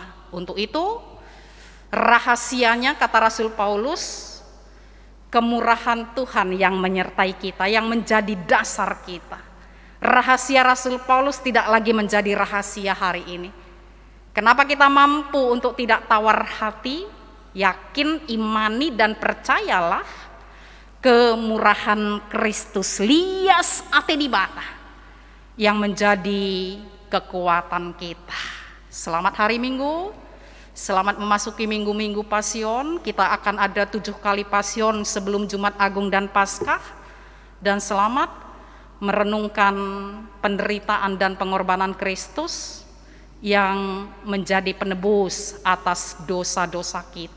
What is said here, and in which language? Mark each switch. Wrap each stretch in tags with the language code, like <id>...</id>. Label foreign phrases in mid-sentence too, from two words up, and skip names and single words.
<id>Untuk itu rahasianya, kata Rasul Paulus, kemurahan Tuhan yang menyertai kita, yang menjadi dasar kita. Rahasia Rasul Paulus tidak lagi menjadi rahasia hari ini. Kenapa kita mampu untuk tidak tawar hati? Yakin, imani, dan percayalah kemurahan Kristus</id> <btx>lias ate dibata</btx> <id>yang menjadi kekuatan kita. Selamat hari Minggu, selamat memasuki minggu-minggu Pasion. Kita akan ada 7 kali Pasion sebelum Jumat Agung dan Paskah. Dan selamat merenungkan penderitaan dan pengorbanan Kristus yang menjadi penebus atas dosa-dosa kita.</id>